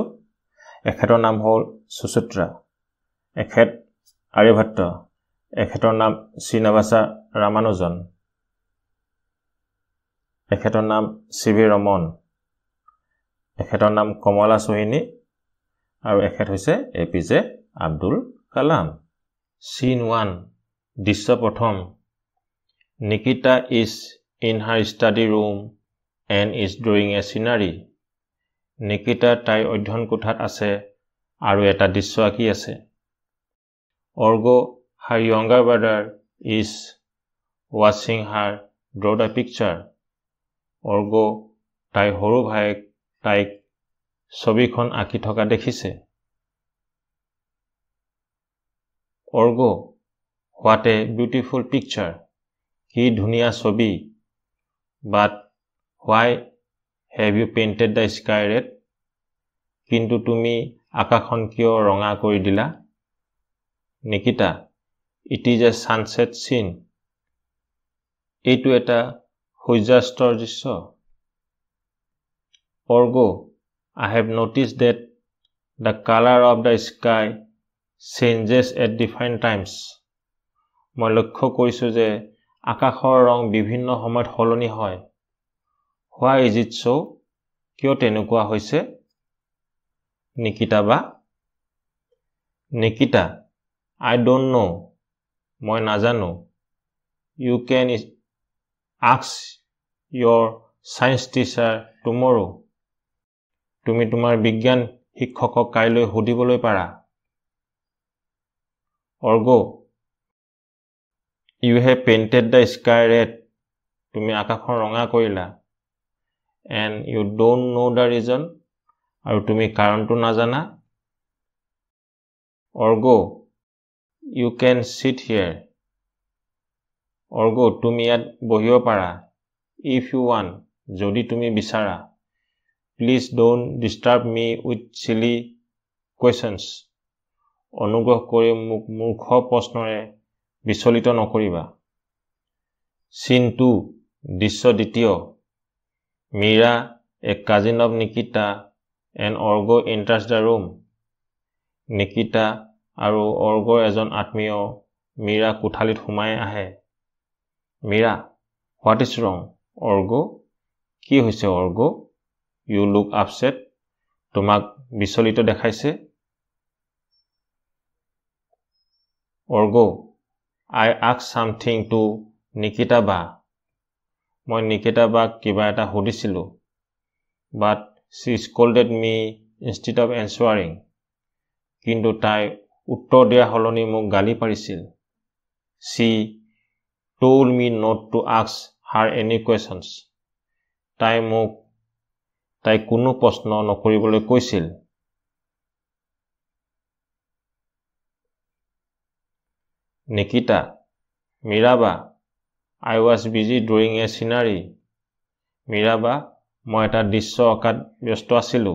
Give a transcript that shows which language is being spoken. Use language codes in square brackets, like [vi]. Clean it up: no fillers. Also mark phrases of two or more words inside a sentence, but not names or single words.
[as] এখেতৰ নাম হ'ল সুচিত্ৰা, এখেত আৰ্যভট্ট, এখেতৰ নাম শ্ৰীনিবাসা ৰামানুজন, এখেতৰ নাম CV ৰমন, এখেতৰ নাম কমলা সোহিনী আৰু এখেত হৈছে APJ আব্দুল কালাম। Scene 1, দৃশ্য প্ৰথম। [en] Nikita is in her study room and is drawing a scenery. [as] Nikita তাইৰ অধ্যয়ন কোঠাত আছে আৰু এটা দৃশ্য আঁকি আছে। [en] Orgo, her younger brother, is watching her draw the picture. Orgo, [as] তাইৰ সৰু ভাইক তাইক ছবিখন আঁকি থকা দেখিছে। [en] Orgo, what a beautiful picture. [as] কি ধুনীয়া ছবি। [en] But why have you painted the sky red? [as] কিন্তু তুমি আকাশখন কিয় ৰঙা কৰি দিলা? [en] Nikita, it is a sunset scene. [as] এইটো এটা সূৰ্যাস্তৰ দৃশ্য। [en] Orgo, I have noticed that the color of the sky changes at different times. [as] মই লক্ষ্য কৰিছো যে আকাশৰ ৰং বিভিন্ন সময়ত সলনি হয়। [en] Why is it so? [as] কিয় তেনেকুৱা হৈছে? [en] Nikita বা Nikita, I don't know. [as] মই নাজানো। [en] You can ask your science teacher tomorrow. [as] তুমি তোমাৰ বিজ্ঞান শিক্ষকক কাইলৈ সুধিবলৈ পাৰা। [en] Orgo, you have painted the sky red. [as] তুমি আকাশখন ৰঙা কৰিলা। [en] And you don't know the reason. [as] আৰু তুমি কাৰণটো নাজানা। Orgo, [en] you can sit here. [as] Orgo, তুমি ইয়াত বহিব পাৰা। [en] If you want, [as] যদি তুমি বিচাৰা। [en] Please don't disturb me with silly questions. [as] অনুগ্ৰহ কৰি মোক মূৰ্খ প্ৰশ্নৰে বিচলিত নকৰিবা। Scene 2, দৃশ্য দ্বিতীয়। [en] Mira, a cousin of Nikita, and Orgo enters the room. [as] Nikita আৰু অৰ্গৰ এজন আত্মীয় মীৰা কোঠালিত সোমাই আহে। [en] Mira, what is wrong? Orgo, [as] কি হৈছে অৰ্গ? [en] You look upset. [as] তোমাক বিচলিত দেখাইছে। [en] Orgo, I asked something to Nikita ba. [as] মই নিকিতা বাক কিবা এটা সুধিছিলো। [en] But she scolded me instead of answering. [as] কিন্তু তাই উত্তৰ দিয়া সলনি মোক গালি পাৰিছিল। [en] She told me not to ask her any questions. [as] তাই কোনো প্ৰশ্ন নকৰিবলৈ কৈছিল। [en] Nikita, Mira ba, I was busy drawing a scenery. Mira ba, [as] মই এটা দৃশ্য অঁকাত ব্যস্ত আছিলো।